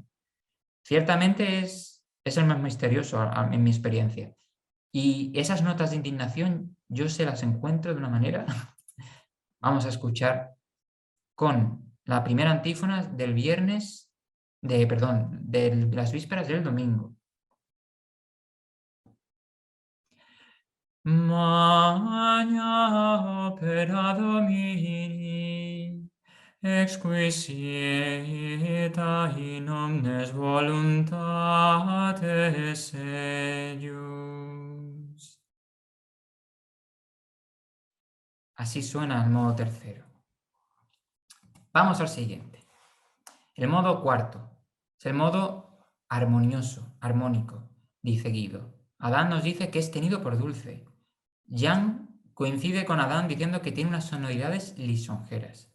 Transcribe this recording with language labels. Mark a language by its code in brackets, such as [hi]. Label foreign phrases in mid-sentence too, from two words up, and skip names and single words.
[es] Ciertamente es el más misterioso en mi experiencia. Y esas notas de indignación yo se las encuentro de una manera. Vamos a escuchar con la primera antífona del viernes, de las vísperas del domingo. [la] Magna opera Domini, exquisita in omnes voluntates eius. [es] Así suena el modo tercero. Vamos al siguiente. El modo cuarto es el modo armonioso, armónico, dice Guido. Adán nos dice que es tenido por dulce. Jean coincide con Adán diciendo que tiene unas sonoridades lisonjeras.